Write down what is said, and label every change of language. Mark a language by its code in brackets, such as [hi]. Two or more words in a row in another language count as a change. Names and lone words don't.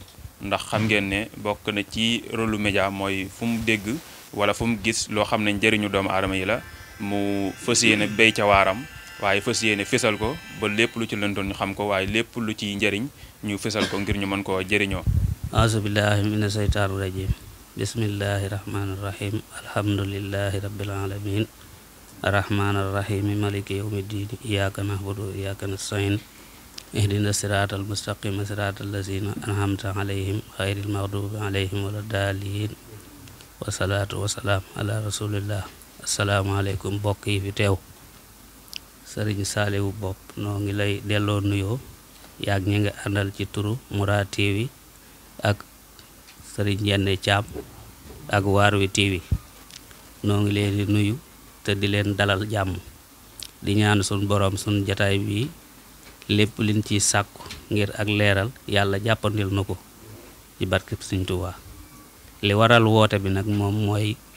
[wo] ndax xam ngeen ne bokk na ci rôle lu média mooy fu mu dégg wala fu mu gis loo xam ne njëriñu doomu aadama yi la mu fas yéene béy ca waaram waaye fas yéene fésal ko ba lépp lu ci lëndoon ñu xam ko waaye lépp lu ci njëriñ ñu fésal ko ngir ñu mën koo jëriñoo. [ar] أعوذ بالله من الشيطان الرجيم بسم الله الرحمن الرحيم الحمد لله رب العالمين الرحمن الرحيم مالك يوم الدين إياك نعبد وإياك نستعين اهدنا الصراط المستقيم صراط الذين أنعمت عليهم غير المغضوب عليهم ولا الضالين والصلاة والسلام على رسول الله السلام عليكم [wo] mbokk yi fi teew sëriñ Saaliwu Bopp noo ngi lay delloo nuyoo yaag ñi nga àndal ci turu Mourad TV ak sëriñ Jenne Caam ak waar wi TV noo ngi leen di nuyu te di leen dalal jàmm di ñaan sun borom sun jataay bi lépp liñ ci sàkku ngir ak leeral yàlla jàppandil na ko ci barkeb Sëriñ Tuubaa li waral woote bi nag moom mooy